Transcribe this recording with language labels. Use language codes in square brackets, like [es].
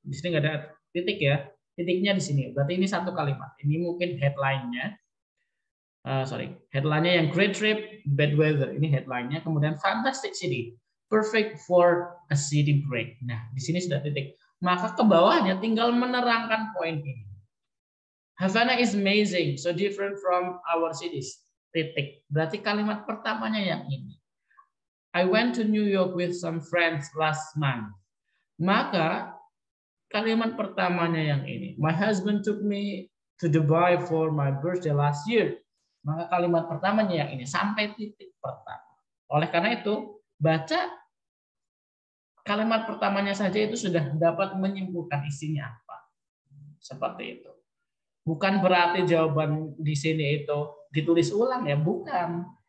[id] Di sini nggak ada titik ya. Titiknya di sini. Berarti ini satu kalimat. Ini mungkin headline-nya. Headline-nya yang [en] great trip, bad weather. [id] Ini headline-nya. Kemudian [en] fantastic city, perfect for a city break. [id] Nah, di sini sudah titik. Maka ke bawahnya tinggal menerangkan poin ini. [en] Havana is amazing, so different from our cities. [id] Titik. Berarti kalimat pertamanya yang ini. [en] I went to New York with some friends last month. [id] Maka kalimat pertamanya yang ini. [en] My husband took me to Dubai for my birthday last year. [id] Maka kalimat pertamanya yang ini sampai titik pertama. Oleh karena itu, baca kalimat pertamanya saja itu sudah dapat menyimpulkan isinya apa. Seperti itu. Bukan berarti jawaban di sini itu ditulis ulang ya, bukan.